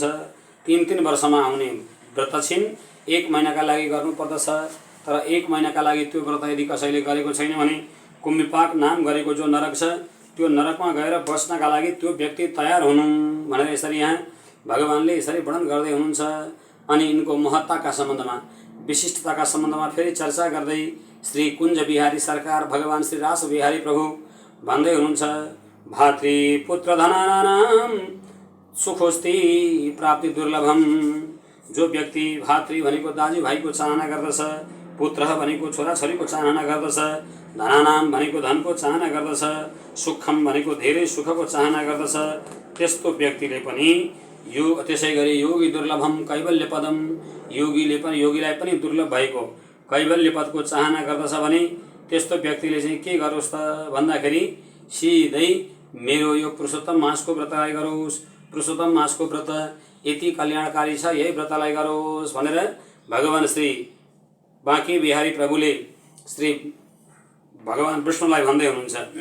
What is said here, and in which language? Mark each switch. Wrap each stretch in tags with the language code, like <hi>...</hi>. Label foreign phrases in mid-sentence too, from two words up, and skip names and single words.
<ne>3 वर्षमा आउने व्रत छिन्, 1 महिनाका लागि गर्नुपर्दछ, तर 1 महिनाका लागि त्यो व्रत यदि कसैले गरेको छैन भने कुम्भिपाक नाम गरेको जो नरक छ त्यो नरकमा गएर बस्नका लागि त्यो व्यक्ति तयार हुनु भनेर यसरी यहाँ भगवानले यसरी वर्णन गर्दै हुनुहुन्छ। अनि यिनको महत्ताका सम्बन्धमा विशिष्टताका सम्बन्धमा फेरि चर्चा गर्दै श्री कुञ्ज बिहारी सरकार भगवान श्री रास बिहारी प्रभु भन्दै हुनुहुन्छ,</ne> <sa>भातृपुत्र धनानां सुखोस्ति प्राप्ति दुर्लभम।</sa> <ne>जो व्यक्ति भातृ भनेको दाजुभाइको चाहना गर्दछ, पुत्र भनेको छोराछोरीको चाहना गर्दछ, धनानाम भनेको धनको चाहना गर्दछ, सुखम भनेको धेरै सुखको चाहना गर्दछ, त्यस्तो व्यक्तिले पनि यो त्यसै गरी</ne> <sa>योगी दुर्लभम कैवल्य पदम,</sa> <ne>योगीलाई पनि दुर्लभ भएको कैवल्य पदको चाहना गर्दछ भने त्यस्तो व्यक्तिले चाहिँ के गरोस् त भन्दाखेरि सिधै मेरो यो पुरुषोत्तम मासको व्रतलाई गरोस्, पुरुषोत्तम मासको व्रत यति कल्याणकारी छ यही व्रतलाई गरोस् भनेर भगवान श्री बाँके बिहारी प्रभुले श्री भगवान विष्णुलाई भन्दै हुनुहुन्छ।</ne>